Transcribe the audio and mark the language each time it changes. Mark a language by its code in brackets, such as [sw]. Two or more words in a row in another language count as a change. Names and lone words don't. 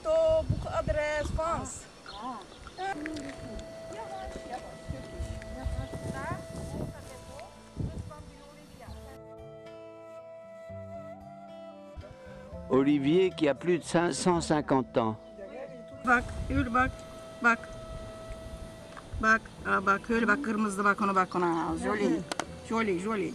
[fr] Olivier qui a plus de 150 ans. [tr] Bak, yürü bak, bak. Bak, bak, öyle bak, kırmızı bak ona. [fr] Joli, joli, joli.